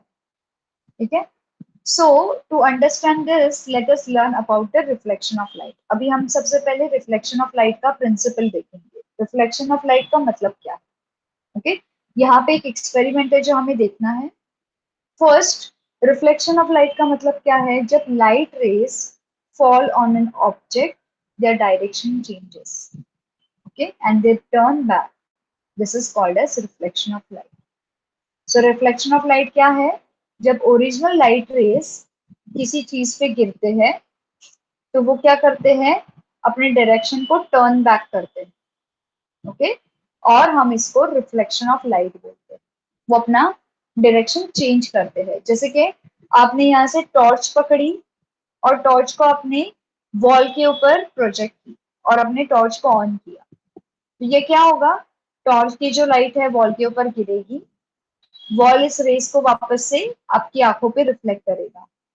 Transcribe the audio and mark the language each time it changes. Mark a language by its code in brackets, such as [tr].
[hi] ठीक है, [en] So to understand this let us learn about the reflection of light. [hi] अभी हम सबसे पहले रिफ्लेक्शन ऑफ लाइट का प्रिंसिपल देखेंगे। रिफ्लेक्शन ऑफ लाइट का मतलब क्या है? ओके, यहाँ पे एक एक्सपेरिमेंट है जो हमें देखना है। फर्स्ट, रिफ्लेक्शन ऑफ लाइट का मतलब क्या है? जब light rays [en] fall on an object, their direction changes, okay, and they turn back. This is called as reflection of light. So reflection of light [hi] क्या है? जब ओरिजिनल लाइट रेज किसी चीज पे गिरते हैं तो वो क्या करते हैं, अपने डायरेक्शन को टर्न बैक करते हैं। ओके, और हम इसको रिफ्लेक्शन ऑफ लाइट बोलते हैं। वो अपना डायरेक्शन चेंज करते हैं। जैसे कि आपने यहाँ से टॉर्च पकड़ी और टॉर्च को अपने वॉल के ऊपर प्रोजेक्ट की और अपने टॉर्च को ऑन किया, तो ये क्या होगा, टॉर्च की जो लाइट है वॉल के ऊपर गिरेगी, वॉल इस रेस को वापस से आपकी आंखों पे रिफ्लेक्ट करेगा।